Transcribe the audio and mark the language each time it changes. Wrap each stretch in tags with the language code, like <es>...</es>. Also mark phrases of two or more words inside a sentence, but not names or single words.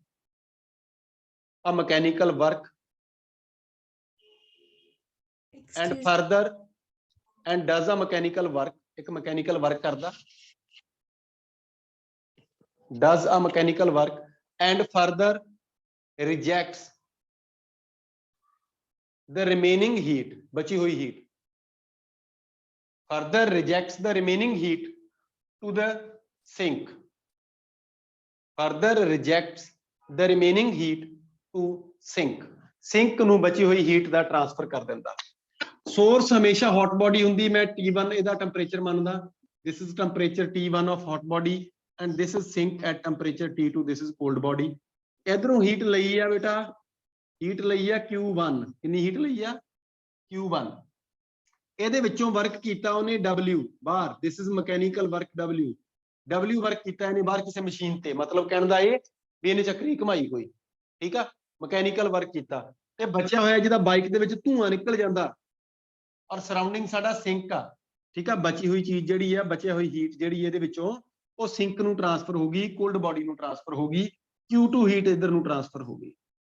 <en>a mechanical work and further and does a mechanical work,</en> <pa>एक mechanical work करदा,</pa> <en>does a mechanical work and further rejects the remaining heat,</en> <hi>बची हुई</hi> <en>heat, further rejects the remaining heat to the sink, further rejects the remaining heat to sink,</en> <pa>sink ਨੂੰ ਬਚੀ ਹੋਈ heat ਦਾ transfer ਕਰ ਦਿੰਦਾ। source ਹਮੇਸ਼ਾ</pa> <en>hot body</en> <pa>ਹੁੰਦੀ, मैं T1 ਇਹਦਾ temperature ਮੰਨਦਾ,</pa> <en>this is temperature T1 of hot body and this is sink at temperature T2, this is cold body।</en> <pa>ਇਧਰੋਂ heat ਲਈ ਆ ਬੇਟਾ, heat ਲਈ ਆ Q1, ਕਿੰਨੀ heat ਲਈ ਆ Q1, ਇਹਦੇ ਵਿੱਚੋਂ ਵਰਕ ਕੀਤਾ ਉਹਨੇ W ਬਾਹਰ,</pa> <en>this is mechanical work W</en> <pa>ਵਰਕ ਕੀਤਾ ਇਹਨੇ ਬਾਹਰ ਕਿਸੇ ਮਸ਼ੀਨ ਤੇ, ਮਤਲਬ ਕਹਿਣ ਦਾ ਇਹ ਵੀ ਇਹਨੇ ਚੱਕਰੀ ਘਮਾਈ ਕੋਈ, ਠੀਕ ਆ,</pa> <en>mechanical work</en> <pa>ਕੀਤਾ ਤੇ ਬਚਿਆ ਹੋਇਆ ਜਿਹਦਾ ਬਾਈਕ ਦੇ ਵਿੱਚ ਧੂਆਂ ਨਿਕਲ ਜਾਂਦਾ ਔਰ ਸਰਾਊਂਡਿੰਗ ਸਾਡਾ ਸਿੰਕ ਆ, ਠੀਕ ਆ, ਬਚੀ ਹੋਈ ਚੀਜ਼ ਜਿਹੜੀ ਆ, ਬਚਿਆ ਹੋਈ ਹੀਟ ਜਿਹੜੀ ਇਹਦੇ ਵਿੱਚੋਂ ਉਹ ਸਿੰਕ ਨੂੰ ਟ੍ਰਾਂਸਫਰ ਹੋਗੀ,</pa> <en>cold body</en> <pa>ਨੂੰ ਟ੍ਰਾਂਸਫਰ ਹੋਗੀ, Q2 ਹੀਟ ਇਧਰ ਨੂੰ ਟ੍ਰਾਂਸਫਰ ਹੋਗੀ।</pa>